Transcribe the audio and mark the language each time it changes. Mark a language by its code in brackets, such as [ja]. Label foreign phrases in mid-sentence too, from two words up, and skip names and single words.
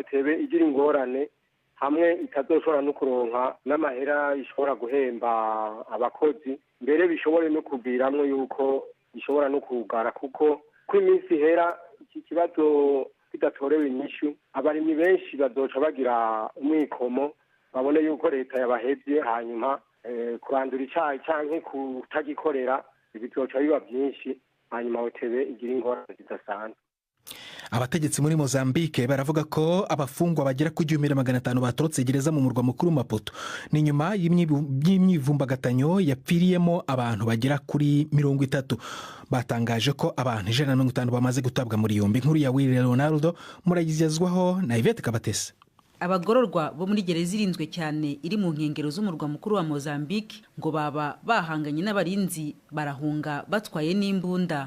[rn] hotebe igira ingorane hamwe itazoshobora no kuronka n'amahera ishobora guhemba abakozi mbere bishobore no kuviramwo yuko ishobora no kugara kuko iminsi ihera iki kibazo kidatorewe inyishu abarimyi benshi bazoca bagira umwikomo babone yuko leta yabahevye hanyuma kurandura icayi canke kutagikorera bizoca biba byinshi hanyuma hotebe igira ingorane zidasanzwe. [rw] Abategetsi muri Mozambique baravuga ko abafungwa bagera ku 1500 batorotse gereza mu murwa mukuru Maputo ni nyuma y'imyivumbagatanyo yapfiriyemo abantu bagera kuri 30. Batangaje ko abantu 150 bamaze gutabwa muri yombi. Inkuru ya Willy Leonardo muragizezwaho na Yvette Kabatesi. Abagororwa bo muri gereza irinzwe cyane iri mu nkengero z'umurwa mukuru wa Mozambique ngo baba bahanganye n'abarinzi barahunga batwaye n'imbunda.